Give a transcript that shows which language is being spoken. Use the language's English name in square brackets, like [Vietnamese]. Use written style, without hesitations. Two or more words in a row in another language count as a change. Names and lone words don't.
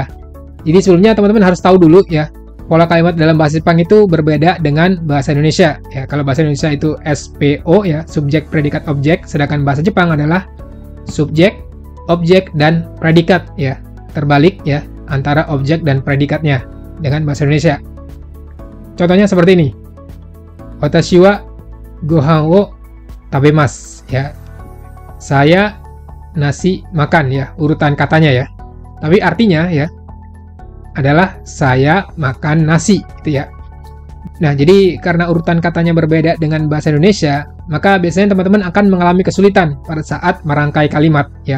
[Indonesian] Jadi sebelumnya teman-teman harus tahu dulu ya, pola kalimat dalam bahasa Jepang itu berbeda dengan bahasa Indonesia ya. Kalau bahasa Indonesia itu SPO ya, subjek, predikat, objek, sedangkan bahasa Jepang adalah subjek, objek, dan predikat ya. Terbalik ya antara objek dan predikatnya dengan bahasa Indonesia. Contohnya seperti ini. [Japanese] 私はご飯を食べます [Indonesian] ya. Saya nasi makan ya, urutan katanya ya. Tapi artinya ya adalah saya makan nasi gitu ya. Nah, jadi karena urutan katanya berbeda dengan bahasa Indonesia, maka biasanya teman-teman akan mengalami kesulitan pada saat merangkai kalimat ya.